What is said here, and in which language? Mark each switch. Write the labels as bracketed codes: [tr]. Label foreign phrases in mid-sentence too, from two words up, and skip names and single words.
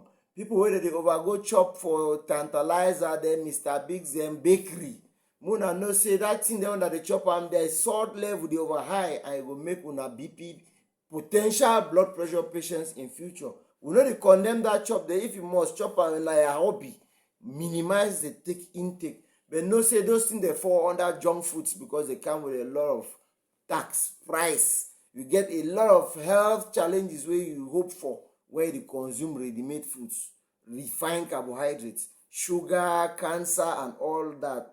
[pcm] People wey dey overgo chop for Tantalizer dem, Mr. Biggs dem, bakery, una know say that thing dem una dey chop am, the salt level dey over high and e go make una BP, potential blood pressure patients in future. We no dey condemn that chop there. If you must chop am na your hobby, minimize the intake. But know say those things dey fall under junk foods because they come with a lot of tax, price. You get a lot of health challenges wey you hope for when you consume ready-made foods, refined carbohydrates, sugar, cancer and all that.